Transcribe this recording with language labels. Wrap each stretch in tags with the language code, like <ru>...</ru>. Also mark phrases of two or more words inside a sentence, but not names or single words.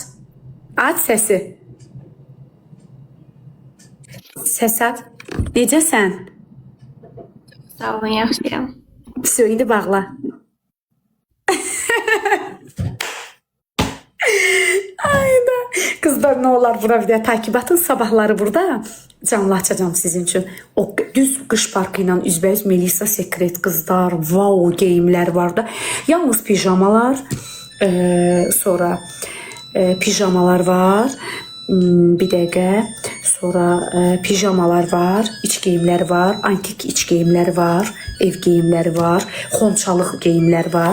<az>Aç səsi. Səsi aç. Necəsən? Sağ olun, yaxşıyam. Все, indi bağla. Ayda.</az> <tr>Kızlar ne olar bura bir de takip atın. Sabahları burada canlı açacağım sizin için.</tr> <az>O düz qış parkı ilə üzbəüz Melisa Sekret kızlar. Wow, geyimlər var da. Yalnız pijamalar. Sonra pijamalar var. Bir dəqiqə. Sonra pijamalar var, iç geyimlər var, antik iç geyimlər var, ev geyimləri var, xonçalıq geyimlər var.</az>